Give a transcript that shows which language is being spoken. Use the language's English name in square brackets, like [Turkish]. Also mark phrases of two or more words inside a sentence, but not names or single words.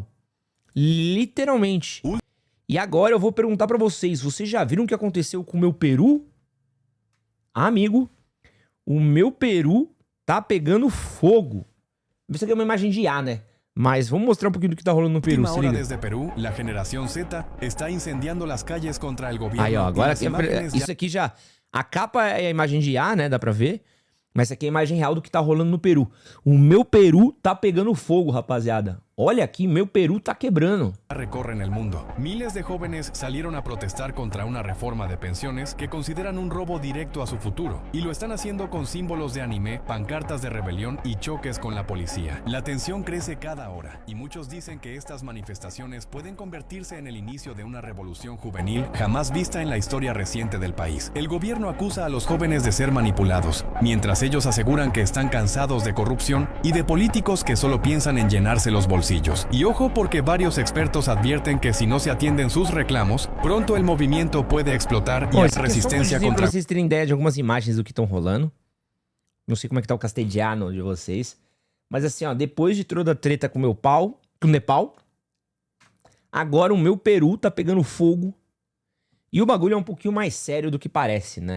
[Portuguese] Literalmente. E agora eu vou perguntar pra vocês. Vocês já viram o que aconteceu com o meu peru? Amigo, o meu peru tá pegando fogo. Isso aqui é uma imagem de IA, né? Mas vamos mostrar um pouquinho do que tá rolando no Peru, se liga. [Spanish] Desde Perú, la generación Z está incendiando las calles contra el gobierno. [Portuguese] Aí, ó, agora [Spanish] y las imágenes [Portuguese] isso aqui já... A capa é a imagem de IA, né? Dá pra ver. Mas essa aqui é a imagem real do que tá rolando no Peru. O meu Peru tá pegando fogo, rapaziada. Olha aqui, meu Peru tá quebrando. [Spanish] recorren el mundo. Miles de jóvenes salieron a protestar contra una reforma de pensiones que consideran un robo directo a su futuro, y lo están haciendo con símbolos de anime, pancartas de rebelión y choques con la policía. La tensión crece cada hora, y muchos dicen que estas manifestaciones pueden convertirse en el inicio de una revolución juvenil jamás vista en la historia reciente del país. El gobierno acusa a los jóvenes de ser manipulados, mientras ellos aseguran que están cansados de corrupción y de políticos que solo piensan en llenarse los bolsillos. Y ojo, porque varios expertos advierten que si no se atienden sus reclamos, pronto el movimiento puede explotar y [Portuguese] a resistência contra... Pra vocês terem ideia de algumas imagens do que estão rolando. Não sei como é que tá o castelhano de vocês. Mas assim, ó, depois de toda a treta com o meu pau, com o Nepal, agora o meu Peru tá pegando fogo. E o bagulho é um pouquinho mais sério do que parece, né?